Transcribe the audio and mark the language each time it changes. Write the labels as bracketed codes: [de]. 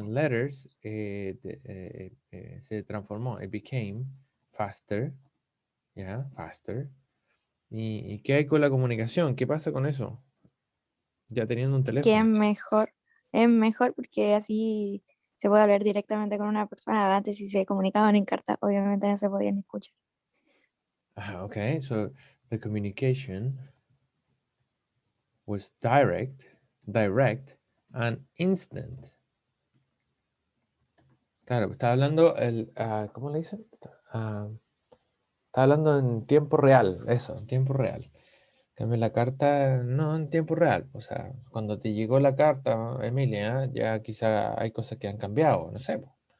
[en] letters, [es] se transformó, [en] it became faster, ya, faster. [es] ¿Y qué hay con la comunicación? ¿Qué pasa con eso? Ya teniendo un que teléfono. es mejor porque así se puede hablar directamente con una persona. Antes si se comunicaban en carta, obviamente no se podían escuchar. [en] Okay, so the communication was direct and instant. [es] Claro, está hablando ¿cómo le dicen? Está hablando en tiempo real, eso, en tiempo real. En cambio, la carta, no en tiempo real. O sea, cuando te llegó la carta, Emilia, ya quizá hay cosas que han cambiado, no sé. Po.